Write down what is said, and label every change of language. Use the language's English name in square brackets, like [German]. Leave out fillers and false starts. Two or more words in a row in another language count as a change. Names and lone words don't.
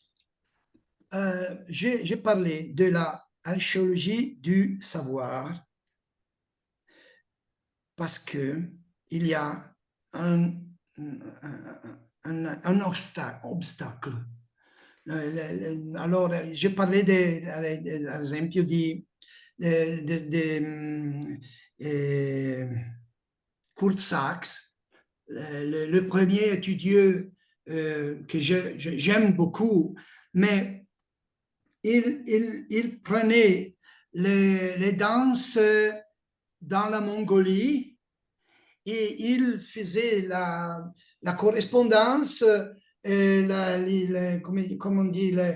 [French] J'ai parlé de l'archéologie du savoir parce que il y a un obstacle. Allora, j'ai parlé [Italian] ad esempio di [French] Kurt Sachs, le premier étudieux que j'aime beaucoup, mais il prenait les danses dans la Mongolie et il faisait la correspondance, comme on dit,